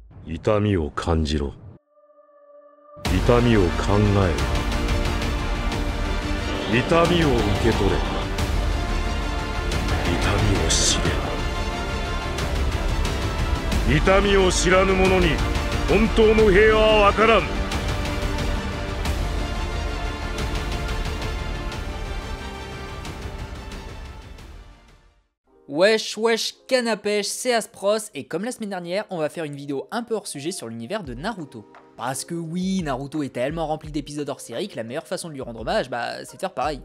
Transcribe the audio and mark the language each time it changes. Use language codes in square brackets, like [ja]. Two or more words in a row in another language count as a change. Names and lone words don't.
[ja] 痛みを感じろ。痛みを考えろ。痛みを受け取れ。痛みを知れ。痛みを知らぬ者に本当の平和はわからん。 [fr] Wesh wesh canapèche, c'est Aspros et comme la semaine dernière, on va faire une vidéo un peu hors sujet sur l'univers de Naruto. Parce que oui, Naruto est tellement rempli d'épisodes hors série que la meilleure façon de lui rendre hommage, c'est de faire pareil.